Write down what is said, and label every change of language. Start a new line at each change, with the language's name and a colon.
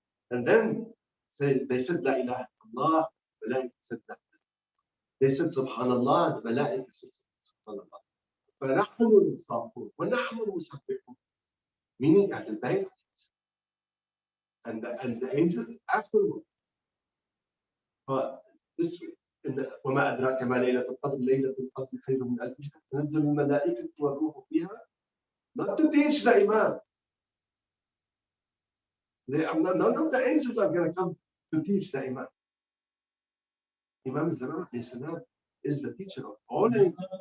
English: And then they said, La ilaha illallah, the Malaika said that. They said, Subhanallah, the Malaika said, Subhanallah.
Arabic: فَنَحْنُ الْمُصَافُونَ وَنَحْنُ الْمُسَبِّحُونَ.
English: Meaning at the Bayt and the angels afterwards. But this way,
Arabic: وما أدراك ما ليلة القدر ليلة القدر خير من ألف شهر تنزل الملائكة والروح فيها.
English: Not to teach the Imam. None of the angels are going to come to teach the Imam. Imam Zaman is the teacher of all angels.